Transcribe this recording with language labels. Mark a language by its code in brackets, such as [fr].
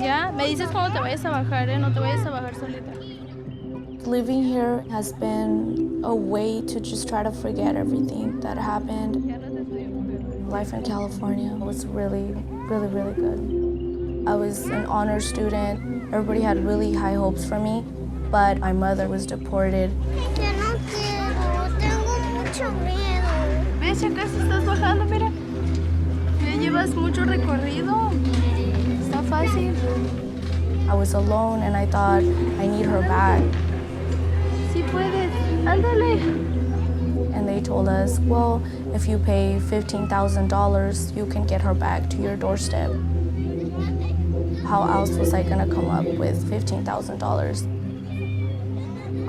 [es] Ya, me dices cuando te vayas a bajar, ¿eh? No te vayas a bajar solita. [en] Living here has been a way to just try to forget everything that happened. Life in California was really, really, really good. I was an honor student. Everybody had really high hopes for me, but my mother was deported. [es] Yo no quiero, tengo mucho miedo. ¿Ves? Ya casi estás bajando, mira. Ya llevas mucho recorrido. Está fácil. [en] I was alone and I thought, I need her back. [es] Sí puedes, ándale. [en] And they told us, well, if you pay $15,000, you can get her back to your doorstep. How else was I gonna come up with $15,000?